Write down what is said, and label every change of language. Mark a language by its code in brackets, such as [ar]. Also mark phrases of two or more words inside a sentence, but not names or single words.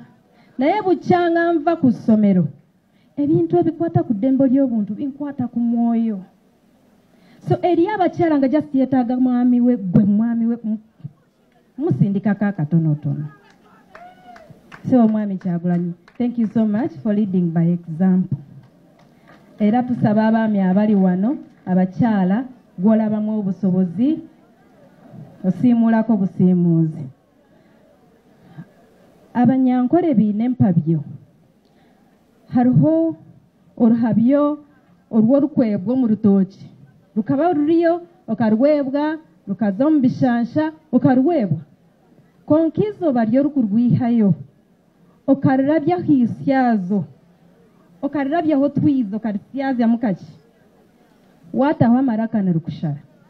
[lg] Naye bukyanga nva ku ssomero ebintu ebikwata ku ddembe ly'obuntu binkwata ku mwoyo. So eri abakyala nga just yeetaaga mwami we gwe mwami we musindikako akatonotono. So omwami Kyagulanyi, [en] thank you so much for leading by example. [lg] Era tusaba abaami abali wano abakyala gw'olabamu obusobozi osiimulako busiimuuzi. [nyn] Abanyankole biine empabyo. Hariho oruhabyo orw'orukwebwa mu rutoki. Rukaba ruriyo okarwebwa rukaza omu bishansha okarwebwa. Konka izooba ryo rukurwihayo okarurabyaho isyazo okarurabyaho twiza okarusyazyamu kaki waataho amaraka nirukushara.